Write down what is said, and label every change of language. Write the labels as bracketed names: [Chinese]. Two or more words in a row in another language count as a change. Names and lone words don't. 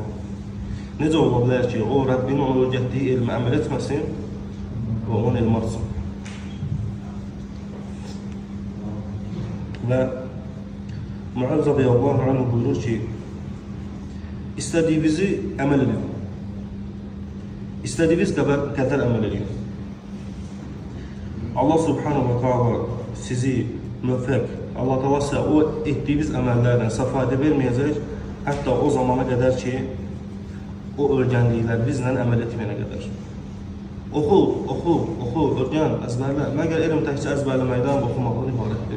[Azerbaijani] Necə ola bilər ki, o Rəbbinin ona öyrətdiyi elmi əməl etməsin və onun elmi artsın? Və Muaz [Arabic] رضي الله عنه [Azerbaijani] buyurur ki, istədiyinizi əməl edin. İstədiyiniz qədər əməl edin. [Arabic] الله سبحانه وتعالى [Azerbaijani] sizi müvəffəq, [Arabic] الله تعالى [Azerbaijani] sizə o etdiyiniz əməllərdən fayda verməyəcək, hətta o zamana qədər ki, o öyrəndiklər bizlə əməl etməyənə qədər. Oxu, öyrən, əzbərlə. Məgər elm təkcə əzbərləməkdən, oxumaqdan ibarətdir.